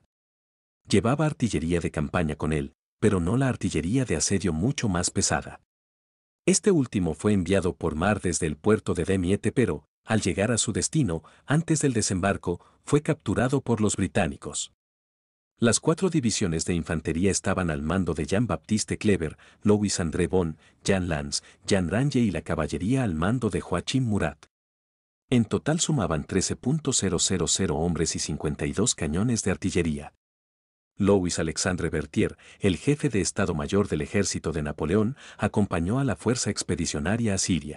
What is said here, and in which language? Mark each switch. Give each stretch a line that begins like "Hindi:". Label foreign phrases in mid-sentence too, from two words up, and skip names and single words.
Spanish: Llevaba artillería de campaña con él, pero no la artillería de asedio mucho más pesada. Este último fue enviado por mar desde el puerto de Damiette, pero, al llegar a su destino, antes del desembarco, fue capturado por los británicos. Las 4 divisiones de infantería estaban al mando de Jean-Baptiste Kleber, Louis André Bon, Jean Lannes, Jean Range y la caballería al mando de Joachim Murat. En total sumaban 13.000 hombres y 52 cañones de artillería. Louis Alexandre Berthier, el jefe de Estado Mayor del ejército de Napoleón, acompañó a la fuerza expedicionaria a Siria.